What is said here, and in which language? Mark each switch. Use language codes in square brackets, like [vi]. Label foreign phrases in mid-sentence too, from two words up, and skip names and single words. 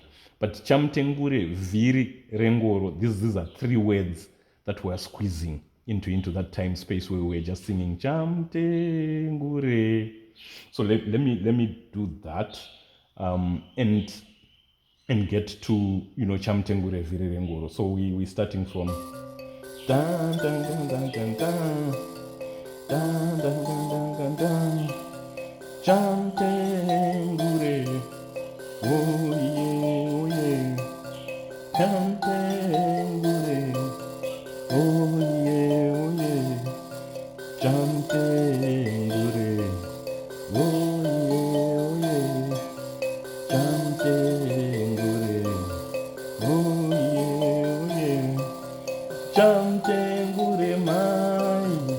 [sn] But Chemutengure VHIRI RENGORO, [en] these are three words that we're squeezing into that time space where we're just singing Chemutengure. So let me do that, and get to Chemutengure [sn] VHIRI RENGORO. [en] So we're starting from dun dun dun dun dun dun dun dun dun dun dun. [sn] Chemutengure, WOYIYE-E-E-E, Chemutengure, WOYIYE-E-E-E, Chemutengure, WOYIYE-E-E-E, Chemutengure, WOYIYE-E-E-E, Chemutengure mai,